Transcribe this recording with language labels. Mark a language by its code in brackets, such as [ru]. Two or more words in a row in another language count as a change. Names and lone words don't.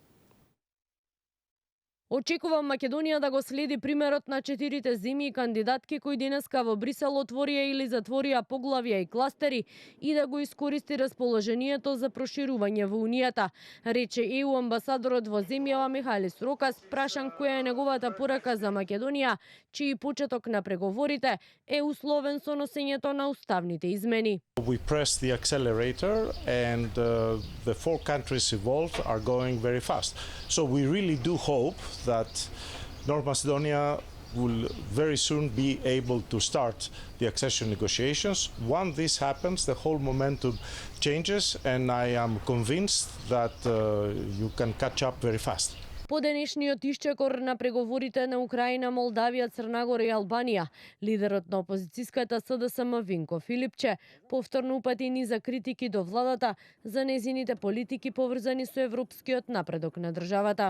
[mk] Очекувам Македонија да го следи примерот на 4 земји и кандидатки кои денеска во Брисел отворија или затворија поглавја и кластери и да го искористи расположението за проширување во Унијата, рече ЕУ амбасадорот во земјава Михалис Рокас, прашан која е неговата порака за Македонија, чиј почеток на преговорите е условен со носењето на уставните измени. [en] We press the accelerator and the 4 countries involved are going very fast. So we really do hope that North Macedonia will very soon be able to start the accession negotiations. Once this happens, the whole momentum changes and I am convinced that you can catch up very fast. [mk] По денешниот исчекор на преговорите на Украина, Молдавија, Црна Гора и Албанија, лидерот на опозицијската СДСМ Винко Филипче повторно упати низа критики до владата за незините политики поврзани со европскиот напредок на државата.